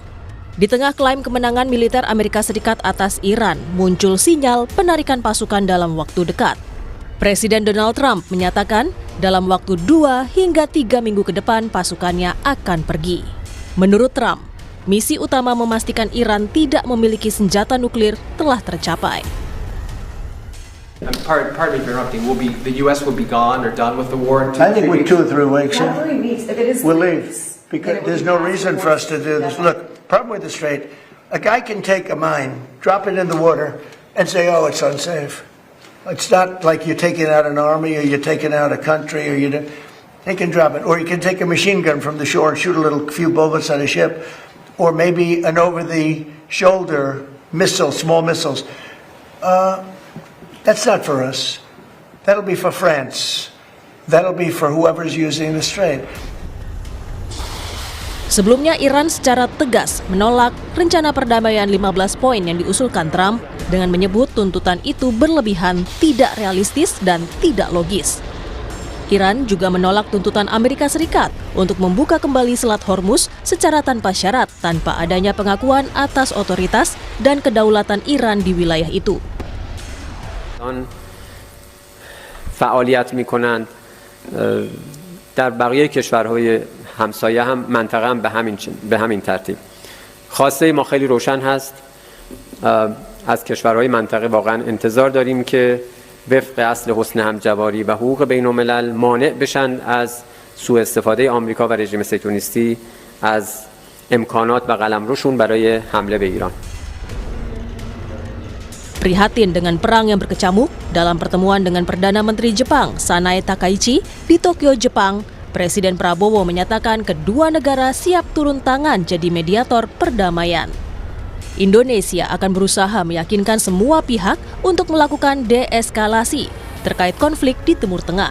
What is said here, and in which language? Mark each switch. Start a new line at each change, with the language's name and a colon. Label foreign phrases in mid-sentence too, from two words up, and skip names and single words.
Indonesian: Di tengah klaim kemenangan militer Amerika Serikat atas Iran, muncul sinyal penarikan pasukan dalam waktu dekat. Presiden Donald Trump menyatakan dalam waktu 2 hingga 3 minggu ke depan pasukannya akan pergi. Menurut Trump, misi utama memastikan Iran tidak memiliki senjata nuklir telah tercapai.
English: Pardon me for interrupting. The U.S. will be gone or done with the war in I think with 2 or 3 weeks. Not 3 weeks. If it is We'll 3 leave weeks, because there's no reason for us to do this. Look, problem with the Strait, a guy can take a mine, drop it in the water, and say, "Oh, it's unsafe." It's not like you're taking out an army or you're taking out a country or they can drop it, or you can take a machine gun from the shore and shoot a few bullets at a ship, or maybe an over-the-shoulder missile, small missiles. That's not for us. That'll be for France. That'll be for whoever's using the Strait.
Indonesian: Sebelumnya Iran secara tegas menolak rencana perdamaian 15 poin yang diusulkan Trump dengan menyebut tuntutan itu berlebihan, tidak realistis, dan tidak logis. Iran juga menolak tuntutan Amerika Serikat untuk membuka kembali Selat Hormuz secara tanpa syarat tanpa adanya pengakuan atas otoritas dan kedaulatan Iran di wilayah itu.
Persian: فعالیت می‌کنند در بقیه کشورهای همسایه هم منطقه هم به همین ترتیب. خواسته ما خیلی روشن هست. از کشورهای منطقه واقعا انتظار داریم که وفق اصل حسن همجواری و حقوق بین‌الملل مانع بشن از سوء استفاده آمریکا و رژیم صهیونیستی از امکانات و قلمروشون برای حمله به ایران.
Indonesian: Prihatin dengan perang yang berkecamuk, dalam pertemuan dengan Perdana Menteri Jepang Sanai Takaichi di Tokyo, Jepang, Presiden Prabowo menyatakan kedua negara siap turun tangan jadi mediator perdamaian. Indonesia akan berusaha meyakinkan semua pihak untuk melakukan deeskalasi terkait konflik di Timur Tengah.